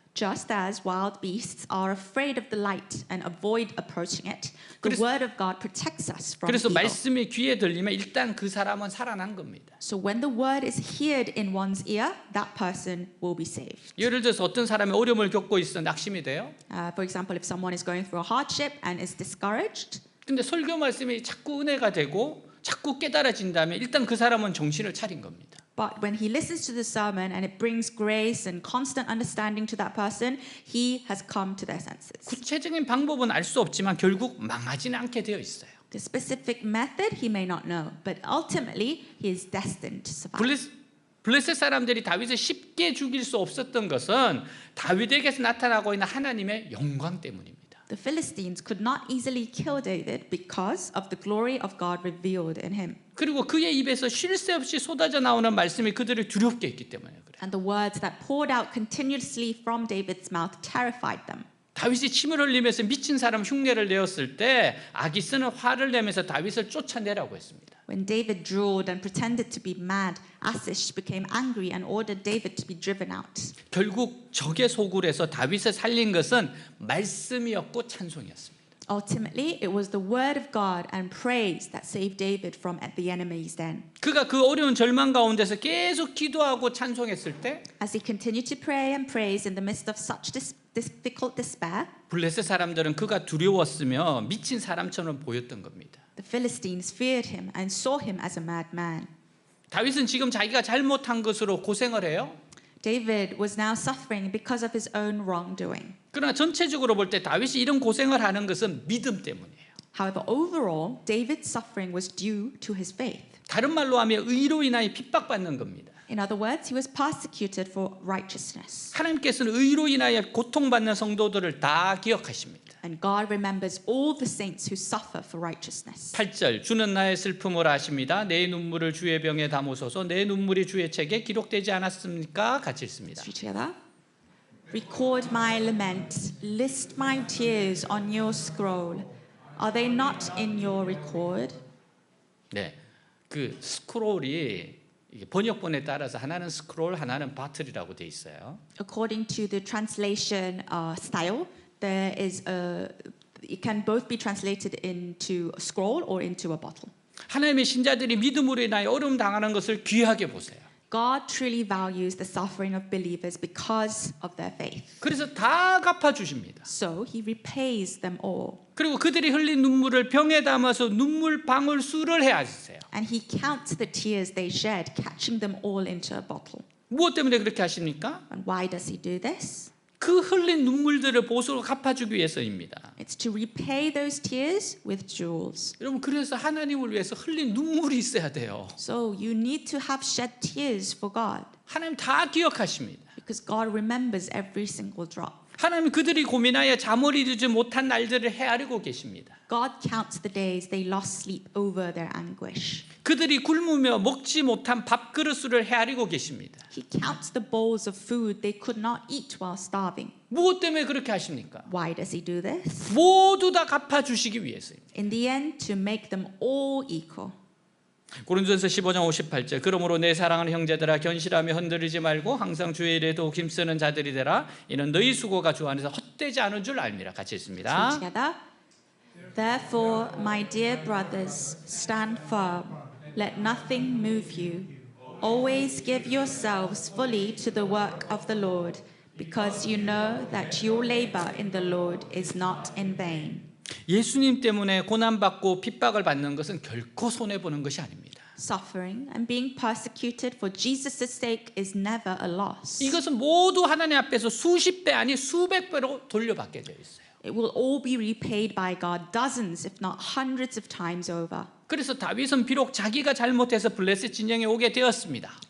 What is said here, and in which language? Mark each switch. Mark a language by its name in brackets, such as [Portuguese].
[English] Just as wild beasts are afraid of the light and avoid approaching it, the word of God protects us from [Korean] 그래서 [English] evil. [Korean] 말씀이 귀에 들리면 일단 그 사람은 살아난 겁니다. [English] So when the word is heard in one's ear, that person will be saved. [Korean] 예를 들어서 어떤 사람이 어려움을 겪고 있어 낙심이 돼요. [English] For example, if someone is going through a hardship and is discouraged, [Korean] 근데 설교 말씀이 자꾸 은혜가 되고 자꾸 깨달아진다면 일단 그 사람은 정신을 차린 겁니다. [English] but when he listens to the sermon and it brings grace and constant understanding to that person, he has come to their senses. [Korean] 구체적인 방법은 알 수 없지만 결국 망하지는 않게 되어 있어요. [English] The specific method he may not know, but ultimately he is destined to survive. [Korean] 블레셋 사람들이 다윗을 쉽게 죽일 수 없었던 것은 다윗에게서 나타나고 있는 하나님의 영광 때문입니다. [English] The Philistines could not easily kill David because of the glory of God revealed in him. [Korean] 그리고 그의 입에서 쉴 새 없이 쏟아져 나오는 말씀이 그들을 두렵게 했기 때문에 그래요. [English] And the words that poured out continuously from David's mouth terrified them. [Korean] 다윗이 침을 흘리면서 미친 사람 흉내를 내었을 때 아기스는 화를 내면서 다윗을 쫓아내라고 했습니다. [English] When David drooled and pretended to be mad, Achish became angry and ordered David to be driven out. [Korean] 결국 적의 소굴에서 다윗을 살린 것은 말씀이었고 찬송이었습니다. [English] Ultimately, it was the word of God and praise that saved David from the enemy's den. [Korean] 그가 그 어려운 절망 가운데서 계속 기도하고 찬송했을 때 [English] As he continued to pray and praise in the midst of such difficult despair, [Korean] 블레셋 사람들은 그가 두려웠으며 미친 사람처럼 보였던 겁니다. [English] the Philistines feared him and saw him as a madman. [Korean] 다윗은 지금 자기가 잘못한 것으로 고생을 해요. [English] David was now suffering because of his own wrongdoing. [Korean] 그러나 전체적으로 볼 때 다윗이 이런 고생을 하는 것은 믿음 때문이에요. [English] However, overall, David's suffering was due to his faith. [Korean] 다른 말로 하면 의로 인하여 핍박받는 겁니다. [English] In other words, he was persecuted for righteousness. [Korean] 하나님께서는 의로 인하여 고통받는 성도들을 다 기억하십니다. [English] And God remembers all the saints who suffer for righteousness. [Korean] 8절 주는 나의 슬픔을 아십니다. 내 눈물을 주의 병에 담으소서. 내 눈물이 주의 책에 기록되지 않았습니까? 같이 읽습니다. [English] Let's read together. Record my lament, list my tears on your scroll. Are they not in your record? [Korean] 네, 그 스크롤이 번역본에 따라서 하나는 스크롤, 하나는 바틀이라고 돼 있어요. [English] According to the translation style, there is it can both be translated into a scroll or into a bottle. [Korean] 하나님의 신자들이 믿음으로 인하여 어려움 당하는 것을 귀하게 보세요. [English] God truly values the suffering of believers because of their faith. [Korean] 그래서 다 갚아 주십니다. [English] So he repays them all. [Korean] 그리고 그들이 흘린 눈물을 병에 담아서 눈물 방울 수를 해하세요. [English] And he counts the tears they shed, catching them all into a bottle. [Korean] 무엇 때문에 그렇게 하십니까? [English] And why does he do this? [Korean] 그 흘린 눈물들을 보수로 갚아주기 위해서입니다. [English] It's to repay those tears with jewels. [Korean] 여러분 그래서 하나님을 위해서 흘린 눈물이 있어야 돼요. [English] So you need to have shed tears for God [Korean] 하나님 다 기억하십니다. [English] because God remembers every single drop. [Korean] 하나님 그들이 고민하여 잠을 이루지 못한 날들을 헤아리고 계십니다. [English] God counts the days they lost sleep over their anguish. [Korean] 그들이 굶으며 먹지 못한 밥그릇을 헤아리고 계십니다. [English] He counts the bowls of food they could not eat while starving. [Korean] 무엇 때문에 그렇게 하십니까? [English] Why does he do this? [Korean] 모두 다 갚아주시기 위해서입니다. [English] In the end, to make them all equal. [Korean] 고린도전서 15장 58절 그러므로 내 사랑하는 형제들아 견실하며 흔들리지 말고 항상 주의 일에도 힘쓰는 자들이 되라 이는 너희 수고가 주 안에서 헛되지 않은 줄 알미라. 같이 [English] Read [Korean] 읽습니다. [English] together. Therefore, my dear brothers, stand firm. Let nothing move you. Always give yourselves fully to the work of the Lord, because you know that your labor in the Lord is not in vain. [Korean] 예수님 때문에 고난받고 핍박을 받는 것은 결코 손해보는 것이 아닙니다. [English] Suffering and being persecuted for Jesus' sake is never a loss. [Korean] 이것은 모두 하나님 앞에서 수십 배 아니 수백 배로 돌려받게 되어 있어요. [English] It will all be repaid by God dozens, if not hundreds of times over. [Korean] 그래서 다윗은 비록 자기가 잘못해서 블레셋 진영에 오게 되었습니다.